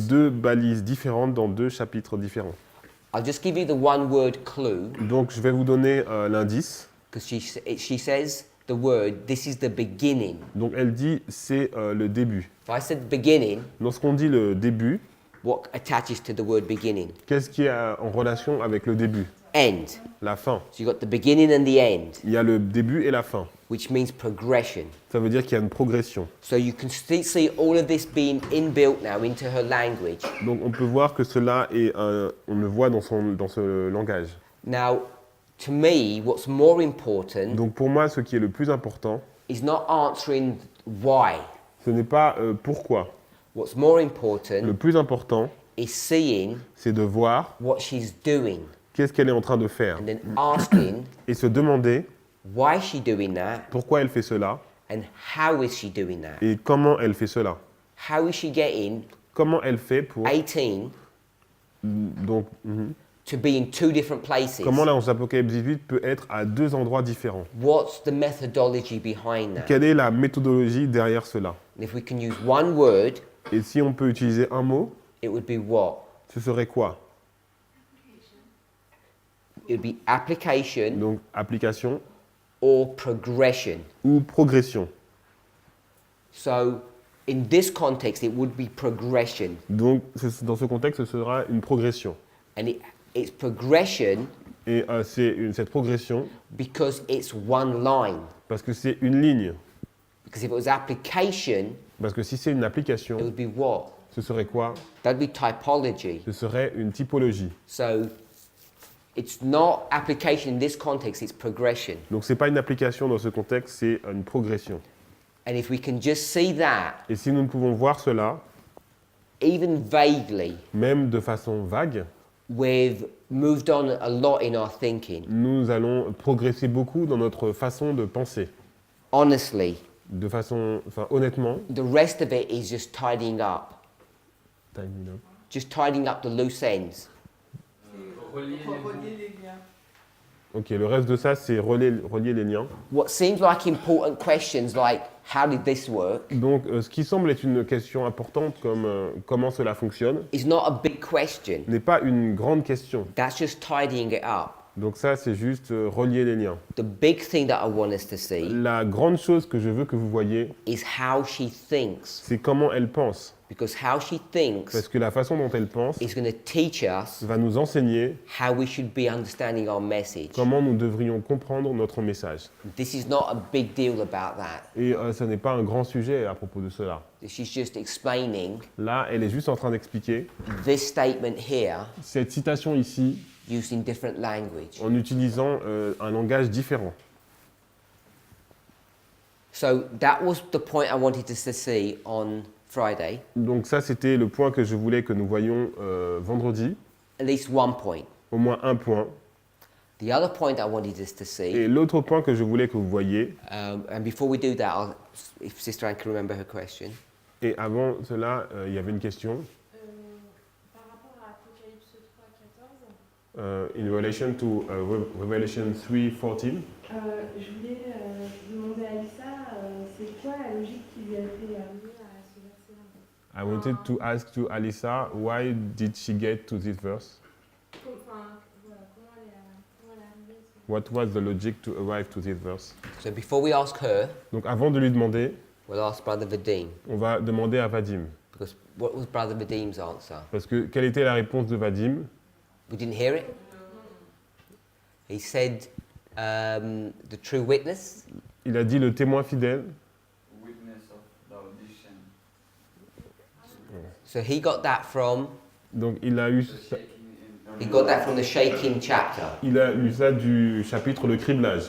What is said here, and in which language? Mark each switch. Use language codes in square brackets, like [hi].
[fr] deux balises différentes dans deux chapitres différents. [en] I'll just give you the one word clue [fr] Donc, je vais vous donner l'indice. [en] because she says the word, this is the beginning. [fr] Donc, elle dit, c'est le début. [en] If I said beginning, [fr] Lorsqu'on dit le début, [en] what attaches to the word beginning? [fr] qu'est-ce qui est en relation avec le début? [en] End. [fr] La fin. [en] So you've got the beginning and the end, [fr] Il y a le début et la fin. [en] which means progression. [fr] Ça veut dire qu'il y a une progression. [en] So you can see all of this being inbuilt now into her language. [fr] Donc, on peut voir que cela est, on le voit dans ce langage. [en] Now, to me, what's more important [fr] Donc, pour moi, ce qui est le plus important, [en] is not answering why. [fr] ce n'est pas pourquoi. [en] What's more [fr] Le [en] important [fr] plus important, [en] is seeing [fr] c'est de voir [en] what she's doing [fr] qu'est-ce qu'elle est en train de faire [en] and then asking [fr] et se demander [en] why is she doing that [fr] pourquoi elle fait cela [en] and how is she doing that? [fr] et comment elle fait cela. [en] How is she getting [fr] Comment elle fait pour [en] 18 [fr] donc [en] to be in two different places? [fr] comment l'Apocalypse 18 peut être à deux endroits différents. [en] What's the methodology behind that? [fr] Quelle est la méthodologie derrière cela? [en] And if we can use one word, [fr] Et si on peut utiliser un mot, [en] it would be what? [fr] ce serait quoi? [en] It would be application [fr] Donc application [en] or progression. [fr] ou progression. [en] So in this context, it would be progression. [fr] Donc dans ce contexte, ce sera une progression. [en] And it's progression [fr] Et cette progression [en] because it's one line. [fr] parce que c'est une ligne. [en] Because if it was application, [fr] Parce que si c'est une application, [en] it would be what? [fr] ce serait quoi? [en] That'd be typology. [fr] Ce serait une typologie. [en] So it's not application in this context, it's progression. [fr] Donc c'est pas une application dans ce contexte, c'est une progression. [en] And if we can just see that, [fr] Et si nous ne pouvons voir cela, [en] even vaguely, [fr] même de façon vague, [en] we've moved on a lot in our thinking. [fr] nous allons progresser beaucoup dans notre façon de penser. [en] Honestly, [fr] De façon, honnêtement, [en] the rest of it is just tidying up. Just tidying up the loose ends. [fr] Relier les bouts. Relier les liens. ok, le reste de ça, c'est relier les liens. [en] What seems like important questions like, how did this work, [fr] Donc, ce qui semble être une question importante comme comment cela fonctionne, [en] is not a big question. [fr] n'est pas une grande question. [en] That's just tidying it up. [fr] Donc ça, c'est juste relier les liens. [en] The big thing that I want us to see [fr] La grande chose que je veux que vous voyez, [en] is how she thinks. [fr] c'est comment elle pense. [en] Because how she thinks [fr] Parce que la façon dont elle pense [en] is going to teach us [fr] va nous enseigner [en] how we should be understanding our message. [fr] comment nous devrions comprendre notre message. [en] This is not a big deal about that. [fr] Et ce n'est pas un grand sujet à propos de cela. [en] She's just explaining [fr] Là, elle est juste en train d'expliquer [en] this statement here [fr] cette citation ici [en] used in different language. [fr] en utilisant un langage différent. [en] So that was the point I wanted us to see on Friday. [fr] Donc ça, c'était le point que je voulais que nous voyions vendredi. [en] At least one point. [fr] Au moins un point. [en] The other point I wanted us to see, [fr] Et l'autre point que je voulais que vous voyiez, [en] and before we do that, if Sister Anne can remember her question. [fr] et avant cela, il y avait une question. Par rapport à Apocalypse 3, 14, [en] In relation to Revelation 3:14, [fr] je voulais demander à Lisa, c'est quoi la logique qui lui a fait amener à ce verset-là? [en] I wanted to ask to Alisa, why did she get to this verse? [fr] Enfin, voilà, comment elle est arrivée à ce... [en] What was the logic to arrive to this verse? So before we ask her, [fr] Donc avant de lui demander, [en] we'll ask Brother Vadim. [fr] on va demander à Vadim. [en] Because what was Brother Vadim's answer? [fr] Parce que quelle était la réponse de Vadim? [en] We didn't hear it. He said, the true witness. [fr] Il a dit le témoin fidèle. [en] Witness of the audition. So he got that from [fr] Donc il a eu [en] The [fr] ça, [en] shaking in he got that from the shaking chapter. [fr] du chapitre le criblage.